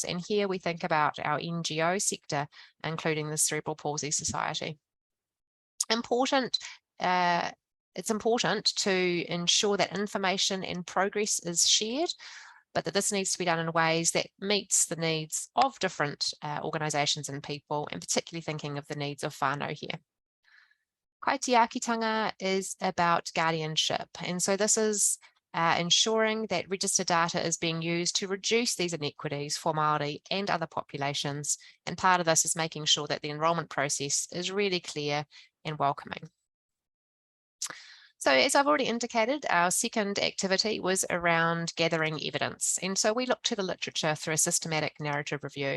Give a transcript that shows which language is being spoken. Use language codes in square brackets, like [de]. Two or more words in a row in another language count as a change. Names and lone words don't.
[en] And here we think about our NGO sector, including the Cerebral Palsy Society. It's important to ensure that information and progress is shared, but that this needs to be done in ways that meets the needs of different organisations and people, and particularly thinking of the needs of whānau here. Kaitiakitanga is about guardianship, and so this is ensuring that register data is being used to reduce these inequities for Māori and other populations, and part of this is making sure that the enrolment process is really clear and welcoming. So as I've already indicated, our second activity was around gathering evidence, and so we looked to the literature through a systematic narrative review.